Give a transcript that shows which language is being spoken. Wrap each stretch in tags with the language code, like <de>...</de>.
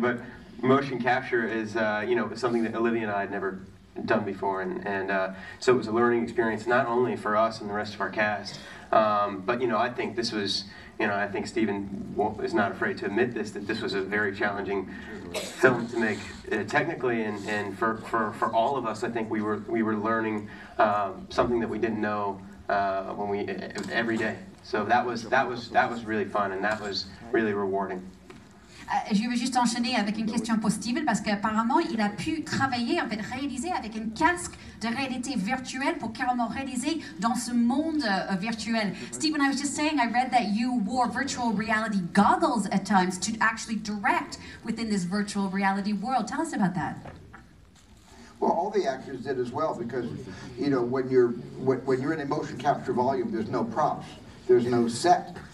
<en>But motion capture is, something that Olivia and I had never done before, and so it was a learning experience not only for us and the rest of our cast, but I think this was, I think Steven is not afraid to admit that this was a very challenging film to make technically, and for all of us, I think we were learning something that we didn't know every day. So that was really fun, and that was really rewarding.</en> <fr>Je veux juste enchaîner avec une question pour Steven, parce qu'apparemment il a pu travailler, en fait réaliser avec un casque de réalité virtuelle pour carrément réaliser dans ce monde virtuel.</fr> <en>Steven, I was just saying, I read that you wore virtual reality goggles at times to actually direct within this virtual reality world. Tell us about that. Well, all the actors did as well, because when you're in a motion capture volume, there's no props, there's no set.</en>